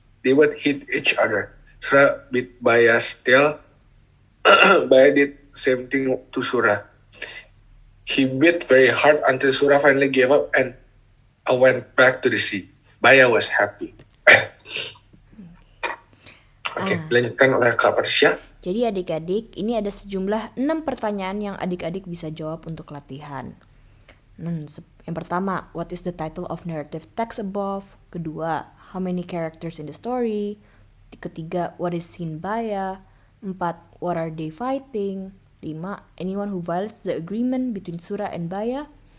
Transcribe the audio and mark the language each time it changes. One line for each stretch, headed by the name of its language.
English: They would hit each other. Surah bit Baya's tail. Baya did the same thing to Surah. He bit very hard until Surah finally gave up and went back to the sea. Baya was happy.
Indonesian: Oke, dilanjutkan oleh Kak Patricia. Jadi adik-adik, ini ada sejumlah 6 pertanyaan yang adik-adik bisa jawab untuk latihan. Yang pertama,
English: what is the title of narrative text above?
Indonesian: Kedua,
English: how many characters in the story?
Indonesian: Ketiga,
English: what is seen by? 4, what are they fighting? 5, anyone who violates the agreement between Sura and Baya?